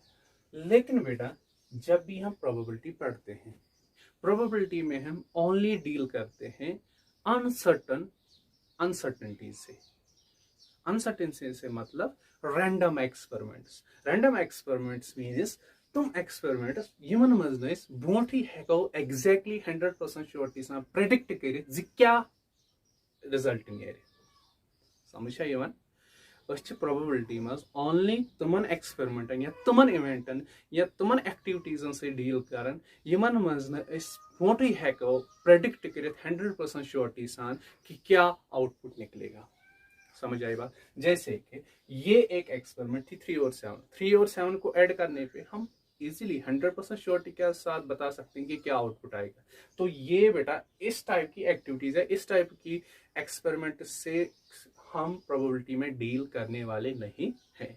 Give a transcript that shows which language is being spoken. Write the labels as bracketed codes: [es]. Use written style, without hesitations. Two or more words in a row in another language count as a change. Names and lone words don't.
[hi] लेकिन बेटा जब भी हम प्रोबेबिलिटी पढ़ते हैं, प्रोबेबिलिटी में हम [en] only deal [hi] करते हैं अनसर्टेनिटी से। अनसर्टेनिटी से मतलब [en] random experiments. random experiments means [ks] तुम एक्सपेरिमेंट्स यमन मज नस ब्रोंठी हेको [en] exactly 100% surety [ks] से प्रेडिक्ट कर क्या रिजल्ट नीर। समझ यमन प्रोबेबिलिटी मज ओनली तुमन एक्सपेरिमेंटन या तुमन इवेंटन या तुमन एक्टिविटीजन से डील करन यमन मज ब्रोंठी हेको प्रेडिक्ट कर 100% श्योरिटी सान कि क्या आउटपुट निकलेगा। [hi] समझ आई बात। जैसे कि ये एक एक्सपेरिमेंट थी 3 और 7 को ऐड करने पे हम [en] easily 100% surety [hi] के साथ बता सकते हैं कि क्या आउटपुट आएगा। तो ये बेटा इस टाइप की एक्टिविटीज है, इस टाइप की एक्सपेरिमेंट से हम प्रोबेबिलिटी में डील करने वाले नहीं हैं।